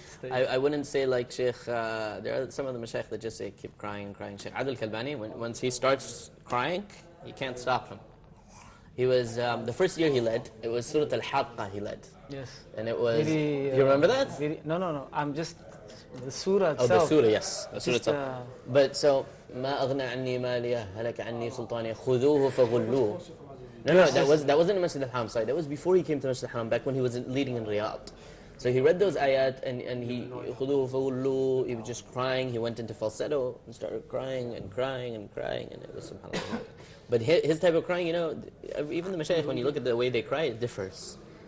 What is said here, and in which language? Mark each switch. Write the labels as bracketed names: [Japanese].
[English] I wouldn't say like Sheikh, there are some of the Mashaykh that just say keep crying and crying. Sheikh Adil Kalbani, once he starts crying, you can't stop him. He was, the first year he led, it was Surah Al-Haqqa he led. Yes. And it was, you remember that? No, I'm just, the surah itself. Oh, the surah, yes. The surah Just, itself. But so, [Arabic] ما أغنى عني مالية هلك عني سلطانية خذوه فغلوه. [English] No, that wasn't in Masjid al-Haram side. That was before he came to Masjid al-Haram, back when he was leading in Riyadh. So he read those ayat and he [Arabic] خذوه فغلوه. [English] He was just crying. He went into falsetto and started crying and crying and crying, and it was subhanAllah. But his type of crying, you know, even the Mashaykh, when you look at the way they cry, it differs.